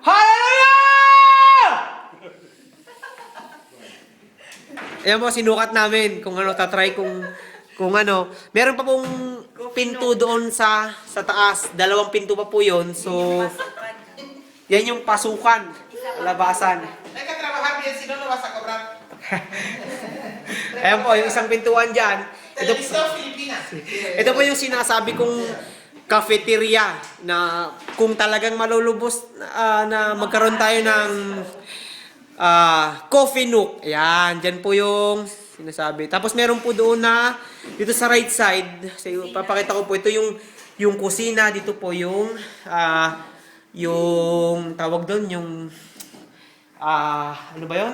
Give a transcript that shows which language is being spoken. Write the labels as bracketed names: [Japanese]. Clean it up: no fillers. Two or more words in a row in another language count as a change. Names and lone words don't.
[Filipino] Hallelujah! Ayan po, sinukat namin kung ano, tatry kung ano. Meron pa pong pinto doon sa taas. 2 pinto pa po yun. So, yan yung pasukan. Labasan. [Spanish] Hay que trabajar bien, si no, no vas a cobrar. [Filipino] Ayan po, yung isang pintuan dyan. Televisión Filipina. Ito po yung sinasabi kong cafeteria na kung talagang malulubos na magkaroon tayo ng [English] coffee nook. [Filipino] Ayan, dyan po yung sinasabi. Tapos meron po doon na dito sa [English] right side, [Filipino] papakita ko po, ito yung kusina, dito po yung tawag doon, yung ano ba yun?